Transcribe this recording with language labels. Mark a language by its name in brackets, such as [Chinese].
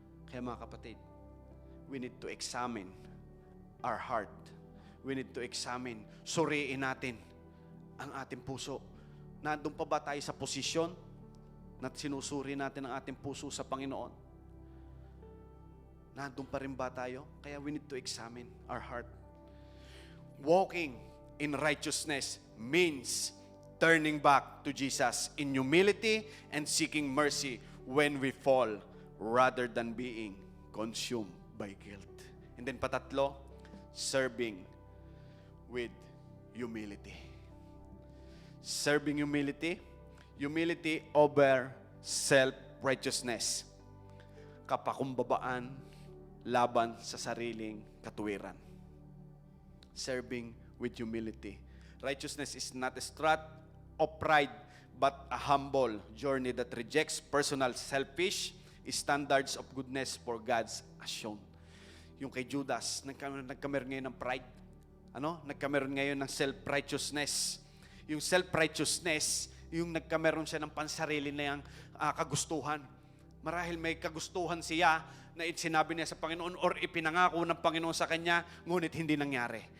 [Filipino] Kaya mga kapatid, [English] we need to examine our heart. We need to examine, [Filipino] suriin natin ang ating puso. Nandun pa ba tayo sa posisyon na sinusuri natin ang ating puso sa Panginoon? Nandun pa rin ba tayo? [English] Kaya we need to examine our heart. Walking in righteousness means turning back to Jesus in humility and seeking mercy when we fall rather than being consumed by guilt. And then patatlo, serving with humility. Serving humility, humility over self-righteousness. [Filipino] Kapakumbabaan laban sa sariling katuwiran. [English] Serving with humility. Righteousness is not a strut of pride, but a humble journey that rejects personal selfish standards of goodness for God's as shown. [Filipino] Yung kay Judas, nagkameron ngayon ng pride. Nagkameron ngayon ng self-righteousness. Yung self-righteousness, yung nagkameron siya ng pansarili na yung kagustuhan. Marahil may kagustuhan siya na sinabi niya sa Panginoon or ipinangako ng Panginoon sa kanya, ngunit hindi nangyari.